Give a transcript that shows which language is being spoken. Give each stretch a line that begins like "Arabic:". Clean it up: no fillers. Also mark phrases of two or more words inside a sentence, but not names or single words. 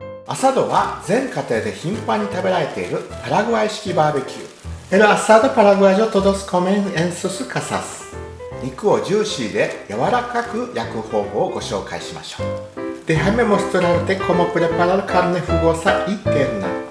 Japanese: アサドは全家庭で頻繁に食べられているパラグアイ式バーベキュー。
Spanish: El asado paraguayo todos comen en sus casas。
Japanese: 肉をジューシーで柔らかく焼く方法をご紹介しましょう。
Spanish: Déjame mostrarte cómo preparar carne jugosa y tierna。